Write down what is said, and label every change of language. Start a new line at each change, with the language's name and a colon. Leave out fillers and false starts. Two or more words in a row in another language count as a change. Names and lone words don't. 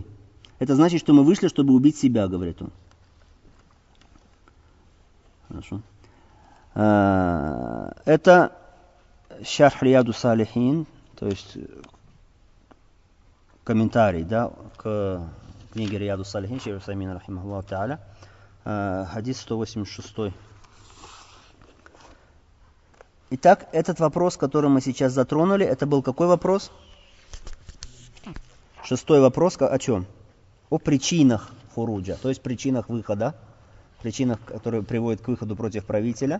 Russian: Это значит, что мы вышли, чтобы убить себя, говорит он. Хорошо. Это Шарх Рияду Салихин, то есть комментарий, да, к книге Рияду Салихин, шейх Усаймин
Arabic: رحمه الله تعالى,
Russian: хадис 186. Итак, этот вопрос, который мы сейчас затронули, это был какой вопрос? 6-й вопрос о чем? О причинах фуруджа, то есть причинах выхода, причинах, которые приводят к выходу против правителя.